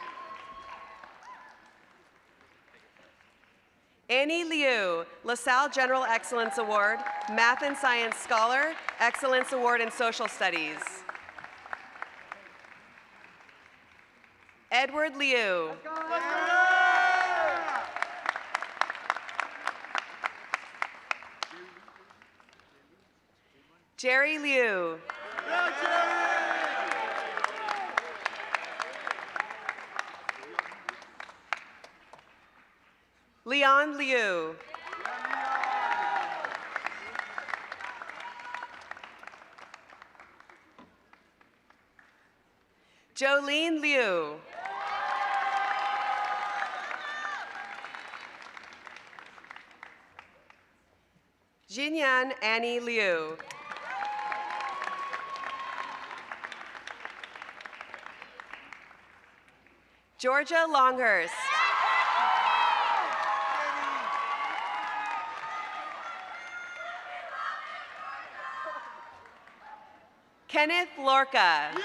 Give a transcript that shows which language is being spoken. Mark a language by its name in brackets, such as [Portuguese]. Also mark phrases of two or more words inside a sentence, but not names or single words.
[English] Annie Liu, LaSalle General Excellence Award, Math and Science Scholar, Excellence Award in Social Studies. Edward Liu. Jerry Liu. Leon Liu. Jolene Liu. Jinyan Annie Liu. Georgia Longhurst. Kenneth Lorca.